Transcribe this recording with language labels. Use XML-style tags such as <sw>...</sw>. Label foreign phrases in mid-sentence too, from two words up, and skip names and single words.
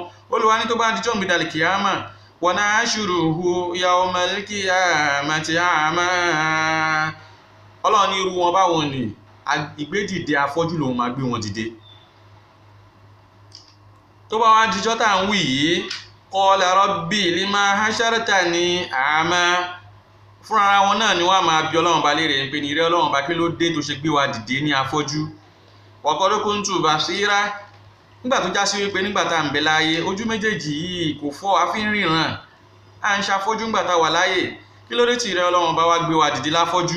<yo>Olúwa ní tó bá dijọ́ ìgbìdàlì kìyàmà,</yo> <ar>ونحشره يوم القيامة أعمى.</ar> <yo>Ọlọ́run ní irú wọn báwọn ní ìgbédìde afọ́jú lòun máa gbé wọn dìde. Tó bá wá dijọ́ tá ń wí yìí,</yo> <ar>قال رب لم حشرتني أعمى.</ar> <yo>Fún ara wọn náà ni wọ́n máa bi Ọlọ́run bá léèrè pé ní ìrẹ́ Ọlọ́run bá kí ló dé tó ṣe gbé wa dìde ní afọ́jú.</yo> <ar>وقد كنت بصيرا.</ar> <yo>Nígbà tó já sí wípé nígbà tá ń bẹ láyé, ojú méjèèjì yìí kò fọ́, a fi ń ríran. À ń ṣàfọ́jú nígbà tá wà láyé. Kí ló dé tí ìrẹ́ Ọlọ́run bá wá gbé wa dìde láfọ́jú?</yo>